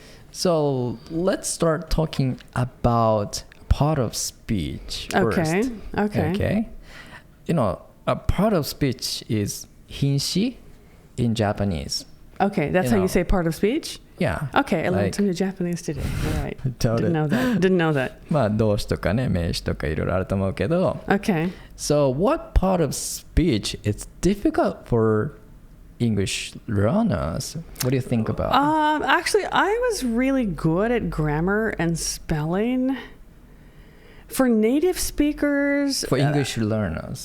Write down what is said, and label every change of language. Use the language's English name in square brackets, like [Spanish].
[English] So let's start talking about part of speech first. Okay. A part of speech is 品詞 in Japanese. Okay, that's how you say part of speech? Yeah. Okay, I learned some new Japanese today. All right. Totally. Didn't know that. [Japanese] まあ動詞とかね、名詞とかいろいろあると思うけど。 [English] Okay. So what part of speech is difficult for English learners? What do you think about? Actually, I was really good at grammar and spelling. For native speakers... For English learners.